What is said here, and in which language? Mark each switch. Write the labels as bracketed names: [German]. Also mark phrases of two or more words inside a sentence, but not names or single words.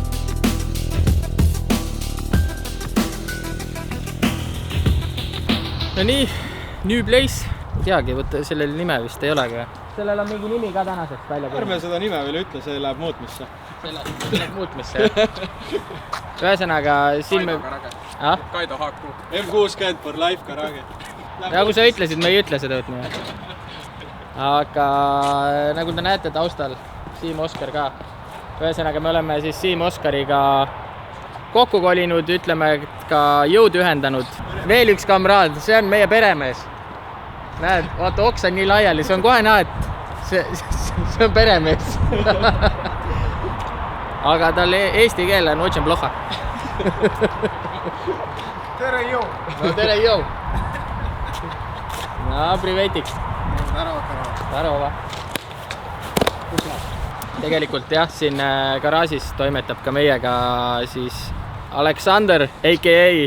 [Estonian] No nii, New Place. Ei teagi, sellel nime vist ei olegi. Sellel on mingi nimi ka tänaseks välja. Ärme seda nime veel ütle, see läheb muutmisse. See läheb muutmisse, jah. Ühesõnaga, siin me... Kaido Haaku. [English] M60 for life garage. [Estonian] Ja kui sa ütlesid, me ei ütle seda nime. Aga nagu te näete taustal, Siim Oskar ka. Ühesõnaga, me oleme siis Siim Oskariga kokku kolinud, ütleme ka jõud ühendanud. Veel üks kamraad, see on meie peremees. Näed, vaata, oks on nii laiali, see on kohe näed, see on peremees. Aga tal eesti keel on [Russian] очень плохо. [Estonian] Tere jõu! No tere jõu! No, privetik! Tarova! Tegelikult jah, siin garaažis toimetab ka meiega siis Aleksander, a.k.a.